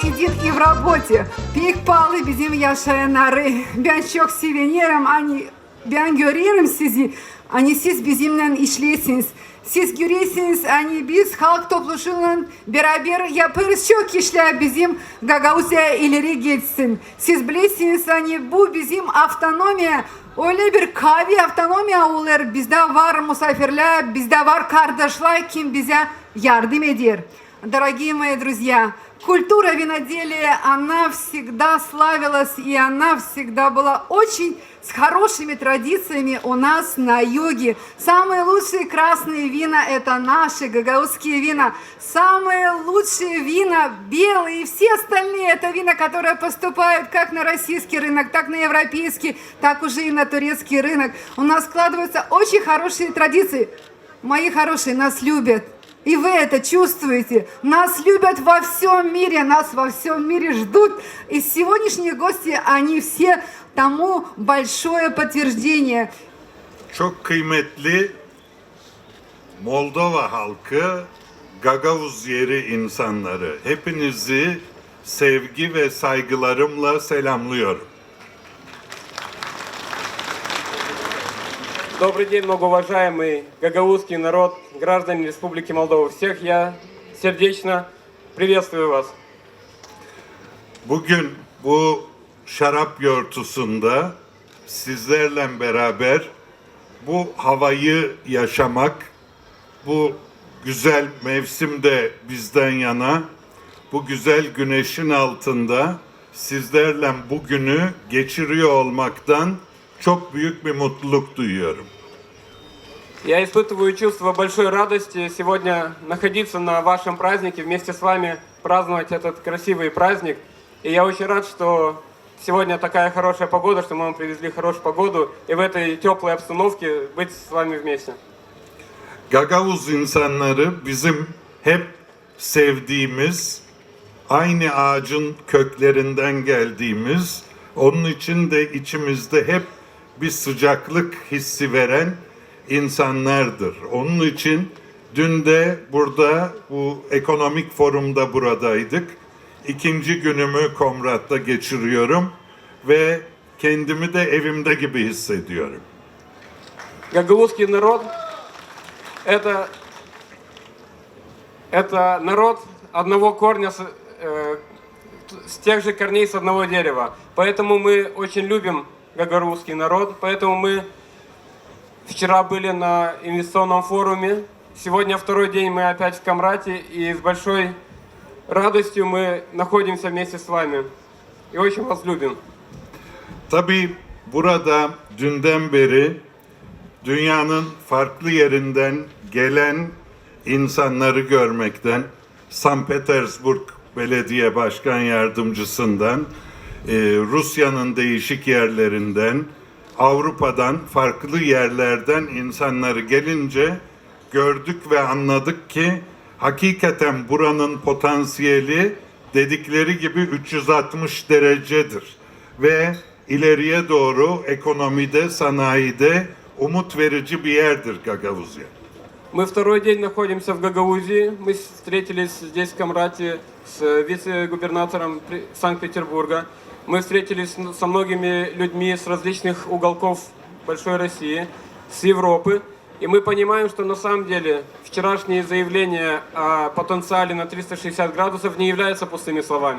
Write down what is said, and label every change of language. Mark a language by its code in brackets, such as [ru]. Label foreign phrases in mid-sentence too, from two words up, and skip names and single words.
[ru] и в работе. [gag] Pek pahalı bizim yaşayanları. Ben çok sevinirim. Hani ben görüyorum sizi. Hani siz bizimle işliyorsunuz. Siz görüyorsunuz hani biz halk topluluğuyla beraber yaparız çok işler bizim Gagauzya ileri gitsin. Siz bilirsiniz hani bu bizim avtonomiya. Öyle bir kavi avtonomiya olur. Bizde var misafirler, bizde var kardeşler kim bize yardım eder. [ru] Дорогие мои друзья, культура виноделия, она всегда славилась и она всегда была очень с хорошими традициями у нас на юге. Самые лучшие красные вина – это наши гагаузские вина. Самые лучшие вина белые и все остальные – это вина, которые поступают как на российский рынок, так на европейский, так уже и на турецкий рынок. У нас складываются очень хорошие традиции. Мои хорошие, нас любят. И вы это чувствуете. Нас любят во всем mire, нас во всем mire ждут. И сегодняшние гости, они все тому большое подтверждение. [tr] Çok kıymetli Moldova halkı, Gagavuz yeri insanları, hepinizi sevgi ve saygılarımla selamlıyorum. [ru] Добрый день, многоуважаемый гагаузский народ, граждане Республики Молдова. Всех я сердечно приветствую вас. [tr] Bugün bu şarap yortusunda sizlerle beraber bu havayı yaşamak, bu güzel mevsimde bizden yana, bu güzel güneşin altında sizlerle bugünü geçiriyor olmaktan çok büyük bir mutluluk duyuyorum. [ru] Я испытываю чувство большой радости сегодня находиться на вашем празднике, вместе с вами праздновать этот красивый праздник. И я очень rad, что сегодня такая хорошая погода, что мы вам привезли хорошую погоду и в этой теплой обстановке быть с вами вместе. [tr] Gagavuz insanları bizim hep sevdiğimiz, aynı ağacın köklerinden geldiğimiz, onun için de içimizde hep bir sıcaklık hissi veren insanlardır. Onun için dün de burada bu ekonomik forumda buradaydık. İkinci günümü Komrat'ta geçiriyorum ve kendimi de evimde gibi hissediyorum. [ru] Гагаузский народ это народ одного корня, с тех же корней с одного дерева. Поэтому мы очень любим гагаузский народ. Поэтому мы вчера были на инвестиционном форуме. Сегодня второй dень мы опять в Комрате. И с большой радостью мы находимся вместе с вами. И очень вас любим. [tr] Tabii burada dünden beri dünyanın farklı yerinden gelen insanları görmekten, St. Petersburg Belediye Başkan Yardımcısından, Rusya'nın değişik yerlerinden, Avrupa'dan, farklı yerlerden insanları gelince gördük ve anladık ki hakikaten buranın potansiyeli dedikleri gibi 360 derecedir. Ve ileriye doğru ekonomide, sanayide umut verici bir yerdir Gagavuzya. [ru] Мы второй день находимся в Гагаузии. Мы встретились здесь, в Комрате, с вице-губернатором Санкт-Петербурга. Мы встретились со многими людьми с различных уголков большой России, с Европы. И мы понимаем, что на самом деле вчерашние заявления о потенциале на 360 градусов не являются пустыми словами.